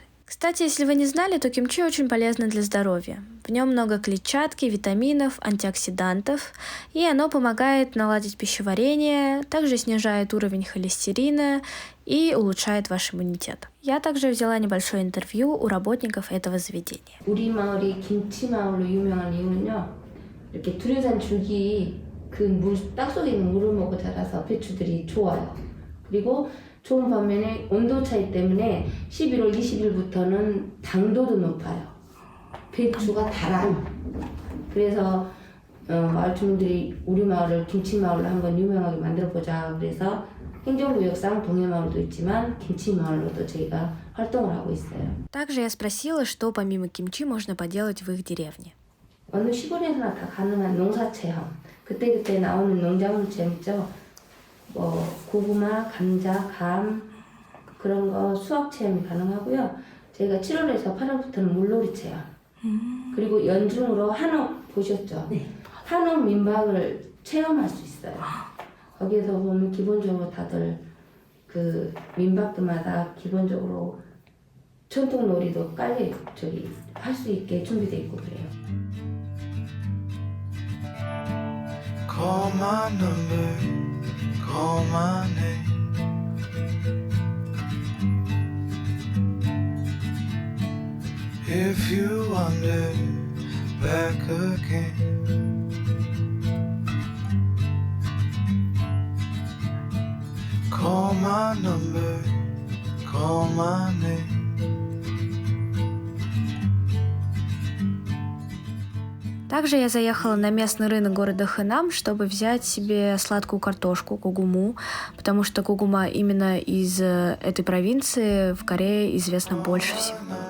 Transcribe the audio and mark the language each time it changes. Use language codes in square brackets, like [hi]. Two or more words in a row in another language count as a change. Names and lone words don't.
[ru] Кстати, если вы не знали, то кимчи очень полезно для здоровья. В нем много клетчатки, витаминов, антиоксидантов, и оно помогает наладить пищеварение, также снижает уровень холестерина и улучшает ваш иммунитет. Я также взяла небольшое интервью у работников этого заведения. [ko] 우리 마을이 김치 마을로 유명한 이유는요. 이렇게 두류산 줄기 땅 속에 있는 물을 먹고 자라서 배추들이 좋아요. 그리고 좋은 반면에 온도 차이 때문에 11월 20일부터는 당도도 높아요. 배추가 달아요. 그래서 마을 주민들이 우리 마을을 김치 마을로 한번 유명하게 만들어 보자. 그래서 행정구역상 동해마을도 있지만 김치 마을로도 저희가 활동을 하고 있어요. [ru] Также я спросила, что помимо кимчи можно поделать в их деревне. [ko] 어느 시골에서나 다 가능한 농사 체험. 그때그때 나오는 농작물 체험 있죠. 뭐 고구마, 감자, 감 그런 거 수확 체험이 가능하고요. 저희가 7월에서 8월부터는 물놀이 체험. 그리고 연중으로 한옥 보셨죠? 네. 한옥 민박을 체험할 수 있어요. 거기에서 보면 기본적으로 다들 그 민박들마다 기본적으로 전통 놀이도 깔려 할 수 있게 준비돼 있고 그래요. [en] Call my number, call my name. If you wander back again, call my number, call my name. [ru] Также я заехала на местный рынок города Хэнам, чтобы взять себе сладкую картошку, кугуму, потому что кугума именно из этой провинции в Корее известна больше всего.